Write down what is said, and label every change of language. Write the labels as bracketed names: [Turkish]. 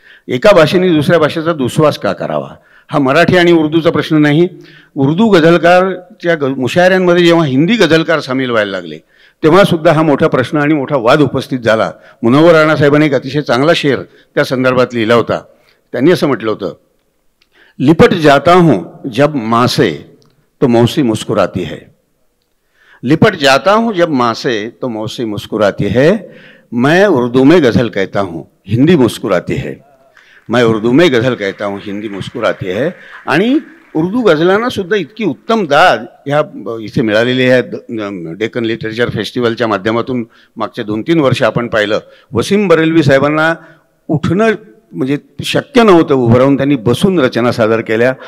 [Marathi] एका भाषेने दुसऱ्या भाषेचा दुस्वास का करावा? हा मराठी आणि उर्दूचा प्रश्न नाही. उर्दू गझलकारच्या मुशायऱ्यांमध्ये जेव्हा हिंदी गझलकार सामील व्हायला लागले तेव्हा सुद्धा हा मोठा प्रश्न आणि मोठा वाद उपस्थित झाला. मुनव्वर राणा साहेबांनी एक अतिशय चांगला शेर त्या संदर्भात लिहिला होता. त्यांनी असं म्हटलं होतं, [Hindi] लिपट जाता हूँ जब माँ से तो मौसी मुस्कुराती है, लिपट जाता हूँ जब माँ से तो मौसी मुस्कुराती है, मैं उर्दू में गज़ल कहता हूँ हिंदी मुस्कुराती है, मैं उर्दू में गझल कहता हूँ हिंदी मुस्कुराती है. [Marathi] आणि उर्दू गझलांना सुद्धा इतकी उत्तम दाद ह्या इथे मिळालेली आहे. डेक्कन लिटरेचर फेस्टिवलच्या माध्यमातून मागचे 2-3 वर्ष आपण पाहिलं, वसीम बरेलवी साहेबांना उठणं म्हणजे शक्य नव्हतं, उभं राहून त्यांनी बसून रचना सादर केल्या.